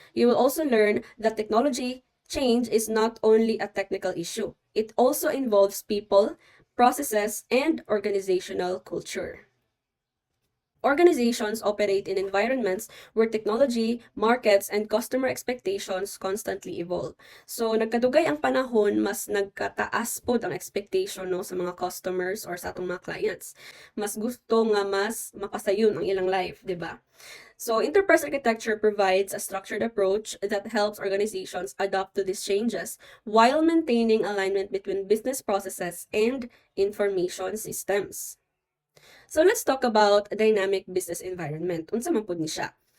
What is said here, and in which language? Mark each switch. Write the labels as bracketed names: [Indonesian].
[English] You will also learn that technology change is not only a technical issue, it also involves people, processes, and organizational culture. Organizations operate in environments where technology, markets, and customer expectations constantly evolve. [Cebuano] So, nagkadugay ang panahon, mas nagkataas pod ang expectation no, sa mga customers or sa atong mga clients. Mas gusto nga mas mapasayon ang ilang life, di ba? [English] So, enterprise architecture provides a structured approach that helps organizations adapt to these changes while maintaining alignment between business processes and information systems. So let's talk about a dynamic business environment. [Cebuano] Unsa man pud ni siya?